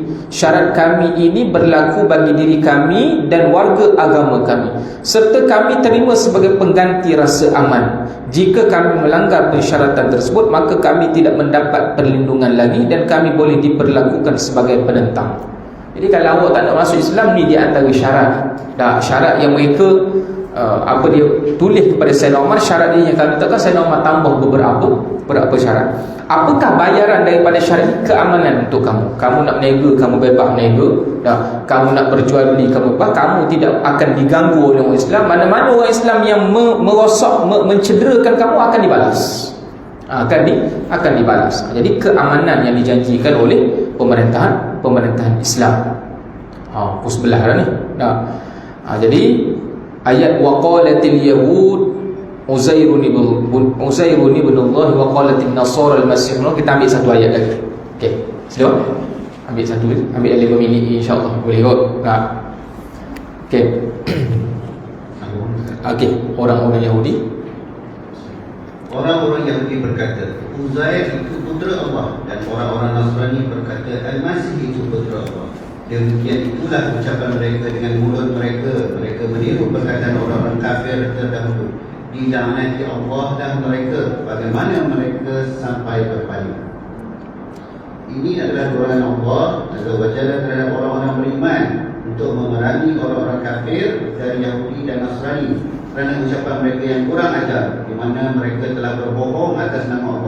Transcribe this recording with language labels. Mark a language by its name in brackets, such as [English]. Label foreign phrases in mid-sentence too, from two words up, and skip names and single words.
[Malay] Syarat kami ini berlaku bagi diri kami dan warga agama kami, serta kami terima sebagai pengganti rasa aman. Jika kami melanggar persyaratan tersebut, maka kami tidak mendapat perlindungan lagi dan kami boleh diperlakukan sebagai penentang. Jadi kalau awak tak nak masuk Islam, ni di antara syarat. Syarat yang mereka dia tulis kepada Sayyidina Umar. Syarat dia yang kami letakkan, Sayyidina Umar tambah beberapa syarat. Apakah bayaran daripada syarat ini? Keamanan untuk kamu. Kamu nak berniaga, kamu bebas berniaga. Kamu nak berjual beli, kamu bebas. Kamu tidak akan diganggu oleh orang Islam. Mana-mana orang Islam yang merosak, mencederakan kamu akan dibalas. Akan dibalas. Jadi keamanan yang dijanjikan oleh pemerintahan Islam. Pus belah dah ni. Jadi ayat [Arabic] وقالت اليهود عزير ابن الله وقالت النصارى المسيح. [Malay] Kita ambil satu ayat lagi. Okey, sila. Ambil lagi 5 minit insya-Allah. Boleh kot? Okey. Okey, orang-orang Yahudi. Orang-orang Yahudi berkata, Uzair itu putera Allah, dan orang-orang Nasrani berkata, Al-Masih itu putera Allah. Demikian itulah ucapan mereka dengan mulut mereka. Mereka meniru perkataan orang-orang kafir terdahulu. Dilaknati Allah dan mereka. Bagaimana mereka sampai berpaling. Ini adalah dorongan Allah [Arabic] عز وجل [Malay] terhadap orang-orang beriman untuk memerangi orang-orang kafir dari Yahudi dan Nasrani kerana ucapan mereka yang kurang ajar, di mana mereka telah berbohong atas nama Allah.